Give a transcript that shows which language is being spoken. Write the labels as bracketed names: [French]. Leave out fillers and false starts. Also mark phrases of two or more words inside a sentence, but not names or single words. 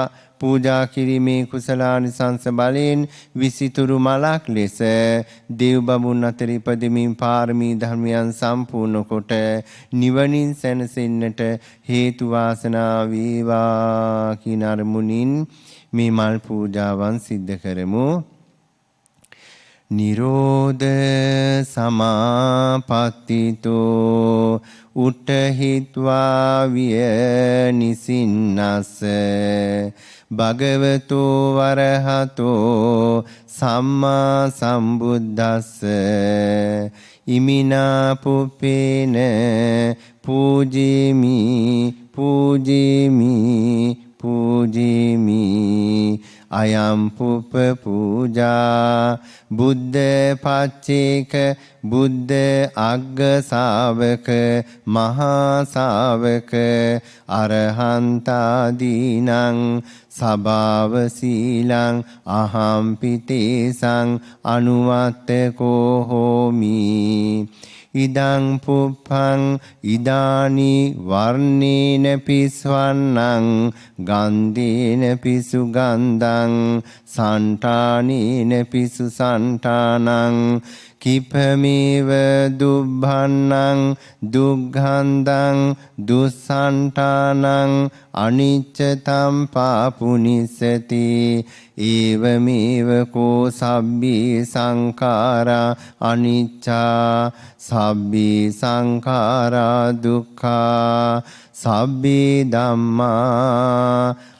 [Sinhala] පූජා කිරීමේ කුසලානිසංස බලයෙන් විසිතුරු මලක් ලෙස දේව බඹුන් අතර ඉපදෙමින් පාරමී ධර්මයන් සම්පූර්ණ කොට නිවනින් සැනසෙන්නට හේතු වාසනා වේවා කියන අරමුණින් මේ මල් පූජාවන් සිද්ධ කරමු. [Pali] නිරෝධ සමාපත්තිතෝ උට්ඨහිත්වා විය නිසින්නස්ස භගවතෝ වරහතෝ සම්මා සම්බුද්දස්ස ඉමිනා පුප්පේන පූජේමි පූජේමි පූජේමි අයම් පුප්ප පූජා බුද්ධ පච්චේක බුද්ධ අග්ග ශාවක මහා ශාවක අරහන්තාදීනං සභාව සීලං අහම්පිතේසං අනුවත්තකෝ හෝමි ඉදං පුප්පං ඉදානි වර්ණේන පිස්වන්නං ගන්ධේන පිසු ගන්ධං සන්තානේන පිසු සන්තානං කිපමේව දුබ්බන්නං දුග්ගන්ධං දුස්සන්තානං අනිච්චතම් පාපුනිසති ඒවමේව කෝ සබ්බී සංඛාරා අනිච්චා සබ්බී සංඛාරා දුක්ඛා සබ්බී ධම්මා